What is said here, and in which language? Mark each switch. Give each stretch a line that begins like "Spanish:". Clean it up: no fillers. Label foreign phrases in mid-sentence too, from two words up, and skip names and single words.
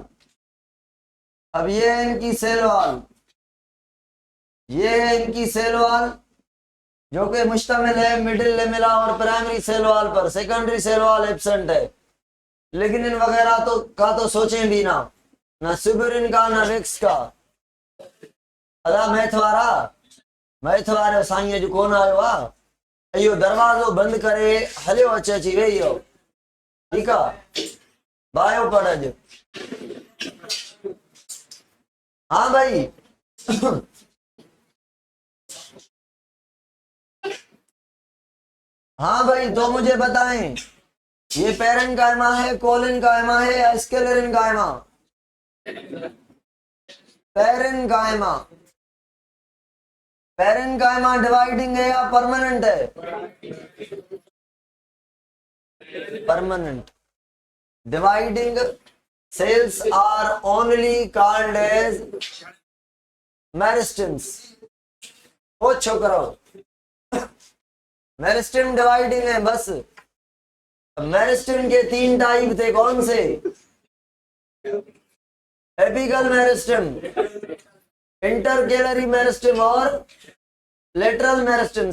Urdu: اب یہ ہے ان کی
English: cell wall,
Urdu: یہ ہے ان کی
English: cell wall
Urdu: جو کہ مشتمل ہے
English: middle lamella
Urdu: اور
English: primary cell wall
Urdu: پر.
English: secondary cell wall absent
Urdu: ہے، لیکن ان وغیرہ تو سوچیں بھی نا سبرن کا نا رکس کا.
Sindhi: अदा मैथ वारे साईं जो कोन आयो आहे, इहो दरवाज़ो बंदि करे हलियो अची वेही हो। ठीकु आहे, बायो पढ़ अॼु।
Urdu: ہاں بھائی ہاں بھائی، تو مجھے بتائیں یہ پیرن کائما ہے، کولن کائما ہے یا اسکلیرن کائما? पेरेन कायमा। پیرن کائما ڈیوائیڈنگ ہے یا پرمیننٹ ہے? परमानेंट।
English: डिवाइडिंग cells are only called as मेरिस्टम्स।
Sindhi: ओ छोकरो,
English: meristem dividing
Urdu: ہے بس. میرسٹم کے 3 ٹائپ تھے، کون سے?
English: apical meristem, intercalary meristem
Urdu: और
English: lateral meristem.